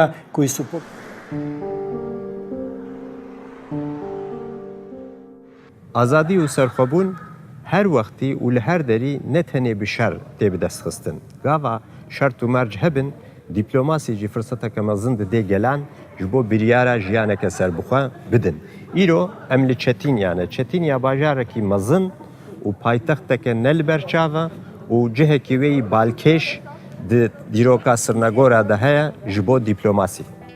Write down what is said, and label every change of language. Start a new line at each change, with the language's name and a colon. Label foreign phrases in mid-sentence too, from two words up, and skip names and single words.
Kurdish: ئازادی و سەرخۆبوون هەر وەختی و لە هەر دەری نەتەنێ بشەر تێ بدەستخستن. گاوا شەرت و مەرج هەبن دیپلۆماسیجی فرسەتەکە مەزن دەدێ گەلان ji bo biryara jiyaneke serbixwe bidin. Îro em li Çetinyanê, Çetinya bajarekî mezin û paytexteke ne li ber çav e û cihekî wê yî balkêş di dîroka Sirnegora de heye ji bo dîplomasî.